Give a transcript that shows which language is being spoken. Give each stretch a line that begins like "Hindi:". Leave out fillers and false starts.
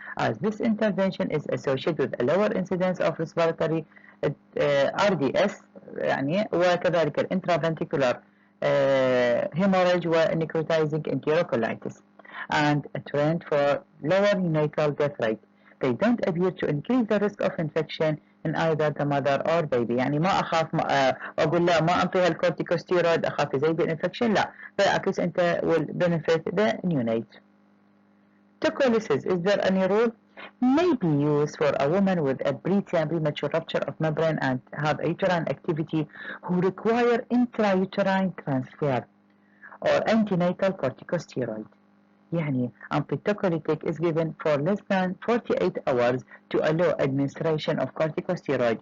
English: as this intervention is associated with a lower incidence of respiratory RDS
Arabic: يعني وكذلك
English: intraventricular hemorrhage necrotizing enterocolitis and a trend for lower neonatal death rate. They don't appear to increase the risk of infection in either the mother or baby.
Arabic: يعني ما أخاف أقول لا ما أنطيها الكورتيكوستيرويد أخاف يزيد الانفكشن لا بالعكس أنت
English: will benefit the neonate. Tocolysis, is there any rule? May be used for a woman with a preterm premature rupture of membrane and have uterine activity who require intrauterine transfer or antenatal corticosteroid. يعني antitocolytic is given for less than 48 hours to allow administration of corticosteroid.